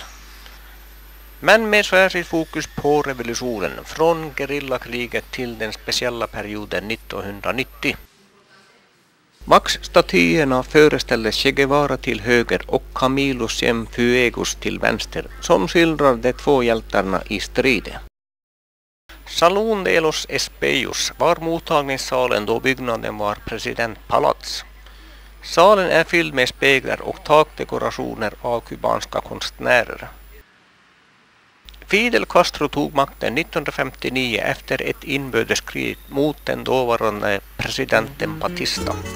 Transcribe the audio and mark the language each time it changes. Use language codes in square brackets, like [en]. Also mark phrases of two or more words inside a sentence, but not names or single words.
[sv] Men med särskilt fokus på revolutionen från gerillakriget till den speciella perioden 1990. Max-statyerna föreställer Che Guevara till höger och Camilo Cienfuegos till vänster som skildrar de två hjältarna i striden. Salón de los Espejos var mottagningssalen då byggnaden var presidentpalats. Salen är fylld med speglar och takdekorationer av kubanska konstnärer. Fidel Castro tog makten 1959 efter ett inbördeskrig mot den dåvarande presidenten Batista.